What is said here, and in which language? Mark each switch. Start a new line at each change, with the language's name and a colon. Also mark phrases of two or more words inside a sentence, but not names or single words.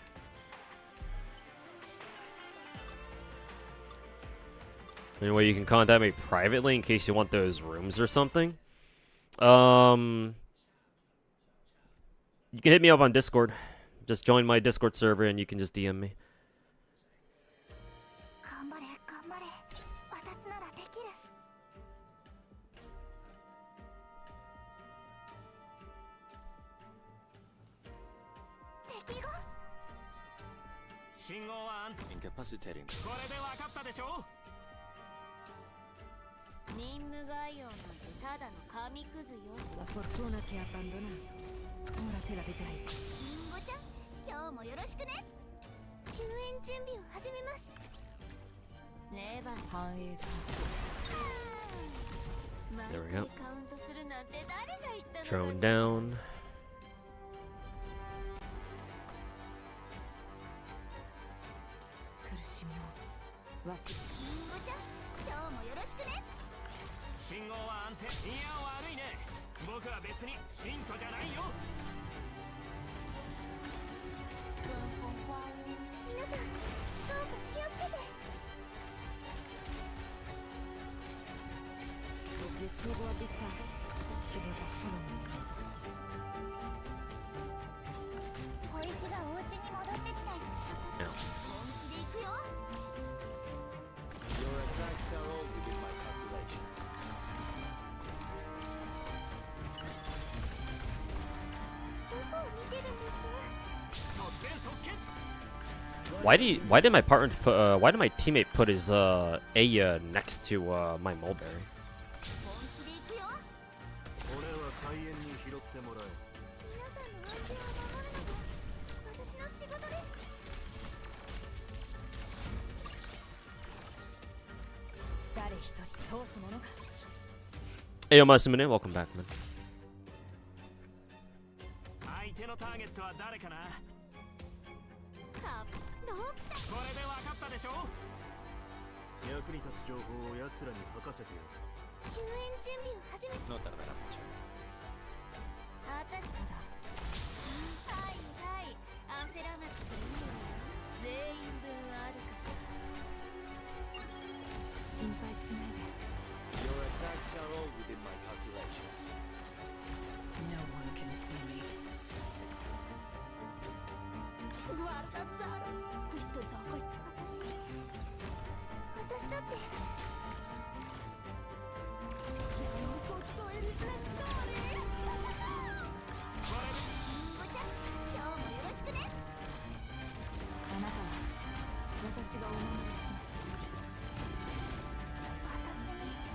English: Anyway, you can contact me privately in case you want those rooms or something. You can hit me up on Discord. Just join my Discord server and you can just DM me.
Japanese: 頑張れ頑張れ私ならできる敵が信号は安定
English: Incapacitating.
Japanese: これで分かったでしょ任務概要なんてただの紙くずよ
Italian: La fortuna ti ha abbandonato. Ora te la vedrai.
Japanese: リンゴちゃん今日もよろしくね救援準備を始めますレバー繁栄だ。
English: There we
Japanese: 毎
English: go.
Japanese: 回カウントするなんて誰が言ったの
English: Drone
Japanese: かしら
English: down.
Japanese: 苦しみを忘れ。リンゴちゃん今日もよろしくね信号は安定いや悪いね僕は別に信徒じゃないよ皆さんどうか気をつけて
Italian: L'obiettivo avvistato. Ci vorrà solo un minuto.
Japanese: 小石がお家に戻ってきたよ私本気で行くよ
English: Your attacks are all within my calculations.
Japanese: どこを見てるんですか即戦即決
English: Why did my partner put why did my teammate put his Aya next to my mulberry?
Japanese: 本気で行くよ俺は開園に拾ってもらう。皆さんの安全を守るのが私の仕事です誰一人通すものか。
English: Ayo Masumune, welcome back, man.
Japanese: 相手のターゲットは誰かなカップドープさんこれで分かったでしょ役に立つ情報を奴らに吐かせてやる。救援準備を始め
English: Not that much.
Japanese: 私はいはい焦らなくていいわよ全員分あるから心配しないで。
English: Your attacks are all within my calculations. No one can see me.
Italian: Guarda Zara questo gioco è
Japanese: 私だって
Italian: siamo sotto il riflettore
Japanese: リンゴちゃん今日もよろしくねあなたは私がお守りします。私に